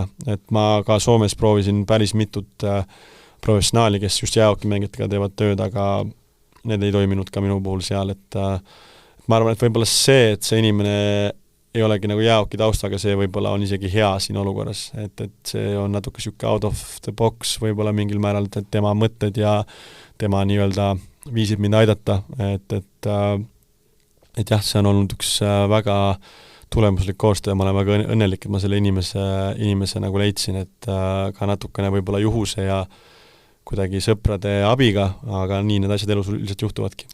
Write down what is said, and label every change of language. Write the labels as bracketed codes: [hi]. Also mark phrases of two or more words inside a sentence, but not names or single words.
[et] Et ma ka Soomes proovisin päris mitut professionaali, kes just jäähokimängijatega teevad tööd, aga need ei toiminud ka minu puhul seal. Et ma arvan, et võib-olla see, et see inimene ei olegi nagu jäähoki taustaga, see võib-olla on isegi hea siin olukorras, et see on natuke siuke [en] out of the box [et] võib-olla mingil määral, et tema mõtted ja tema nii-öelda viisid mind aidata, et jah, see on olnud üks väga tulemuslik koostöö, ma olen väga õnnelik, et ma selle inimese nagu leidsin, et ka natukene võib-olla juhuse ja kuidagi sõprade abiga, aga nii need asjad elus üldiselt juhtuvadki.